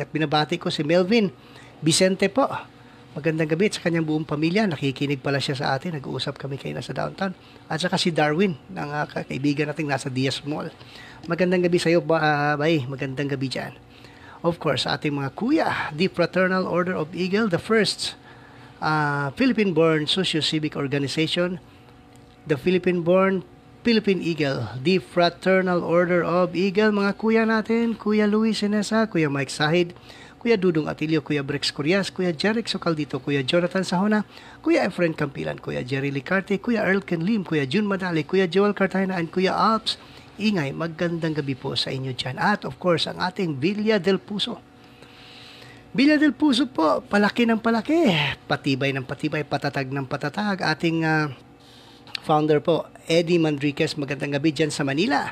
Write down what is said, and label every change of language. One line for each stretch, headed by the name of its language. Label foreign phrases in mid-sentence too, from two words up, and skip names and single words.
Filipino: At binabati ko si Melvin Vicente po. Magandang gabi sa kanyang buong pamilya. Nakikinig pala siya sa atin. Nag-uusap kami kayo nasa downtown. At saka si Darwin, ng kaibigan natin nasa Diaz Mall. Magandang gabi sa iyo, bay. Magandang gabi dyan.
English: Of course,
Filipino: sa ating mga kuya,
English: the Fraternal Order of Eagle, the first Philippine-born socio-civic organization, the Philippine-born Philippine Eagle, the Fraternal Order of Eagle.
Filipino: Mga kuya natin, Kuya Luis Inesa, Kuya Mike Sahid, Kuya Dudong Atilio, Kuya Brex Curias, Kuya Jeric Socaldito, Kuya Jonathan Sahona, Kuya Efren Campilan, Kuya Jerry Licarte, Kuya Earl Kenlim, Kuya June Madali, Kuya Joel Cartagena, and Kuya Alps Ingay. Magandang gabi po sa inyo dyan. At
English: of course,
Filipino: ang ating Villa del Puso. Villa del Puso po, palaki ng palaki, patibay ng patibay, patatag ng patatag. Ating founder po, Eddie Mandriquez. Magandang gabi dyan sa Manila.